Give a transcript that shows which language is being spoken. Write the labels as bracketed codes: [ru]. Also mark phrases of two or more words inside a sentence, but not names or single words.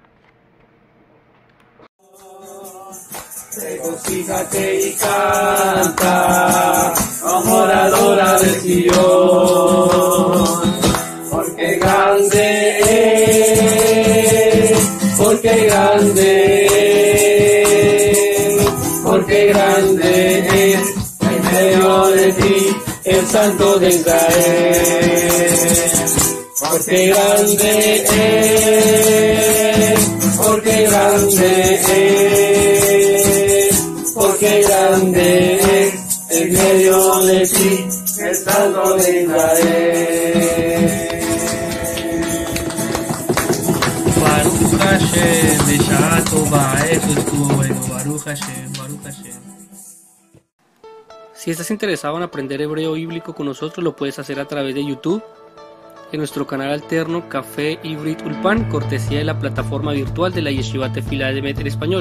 [es] Regocíjate y canta, adoradora de Sion, porque grande es, porque grande es, porque grande es en medio de ti el Santo de Israel. Porque grande es, porque grande es, porque grande es en medio de ti el Santo de Israel. [he] ברוך השם, בשעה טובה, [es] eso estuvo bueno, [he] ברוך השם, ברוך השם. [es] Si estás interesado en aprender hebreo bíblico con nosotros, lo puedes hacer a través de YouTube, en nuestro canal alterno Café Ivrit Ulpan, cortesía de la plataforma virtual de la Yeshiva Tefila Emet en español.